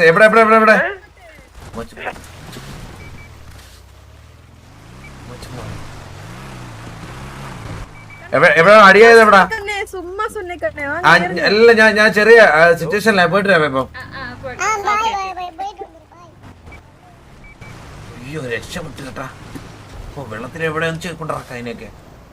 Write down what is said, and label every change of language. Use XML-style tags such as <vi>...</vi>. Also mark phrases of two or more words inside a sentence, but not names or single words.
<ml>എവിടെ എവിടെ അടിയായത്? എവിടാ?</ml> <ta>சும்மா சொன்னேன் கண்ணே.</ta> <ml>അല്ല ഞാൻ ചെറിയ സിറ്റുവേഷനിലാ. പോയിട്ട് വരാം ഇപ്പം. അയ്യോ രക്ഷപ്പെട്ടു കേട്ടാ. വെള്ളത്തിന് എവിടെ കൊണ്ടിറക്കാം അതിനൊക്കെ.</ml>